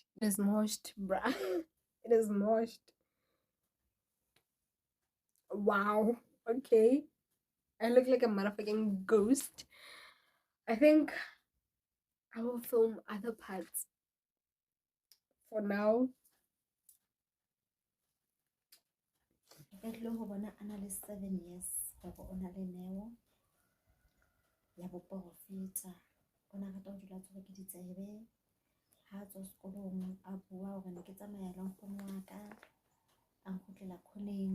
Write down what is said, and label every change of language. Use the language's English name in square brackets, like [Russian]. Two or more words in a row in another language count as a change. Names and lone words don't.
[English] It is mushed, bruh. It is mushed. Wow. Okay. I look like a motherfucking ghost. I think I will film other parts for now. [Southern Sotho] Ka tlile ho bona a na le 7 years hore o na le neo ya boporofeta. O na rata ho dula tshwere ke ditsebe. Ha tswa sekolong a bua hore ne ke tsamaya le nkgono wa ka a nkgutlela khoneng.